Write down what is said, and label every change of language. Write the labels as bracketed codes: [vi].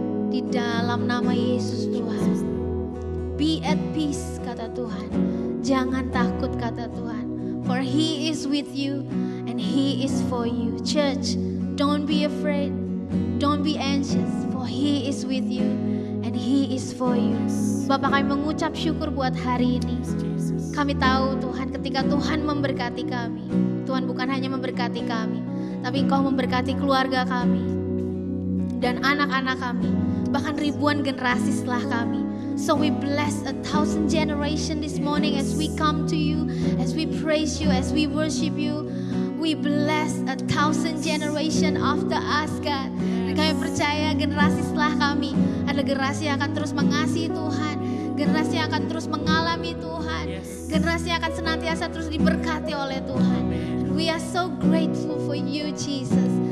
[id] Di dalam nama Yesus Tuhan. [en] Be at peace, [id] kata Tuhan. Jangan takut, kata Tuhan. [en] For He is with you and He is for you. Church, don't be afraid. Don't be anxious. For He is with you and He is for you. [id] Bapak, kami mengucap syukur buat hari ini. Kami tahu Tuhan, ketika Tuhan memberkati kami, Tuhan bukan hanya memberkati kami, tapi Engkau memberkati keluarga kami dan anak-anak kami, bahkan ribuan generasi setelah kami. [en] So we bless 1,000 generation this morning as we come to you, as we praise you, as we worship you. We bless 1,000 generation after us, God. [id] Dan kami percaya generasi setelah kami adalah generasi yang akan terus mengasihi Tuhan, generasi yang akan terus mengalami Tuhan, generasi yang akan senantiasa terus diberkati oleh Tuhan. [en] And we are so grateful for you, Jesus.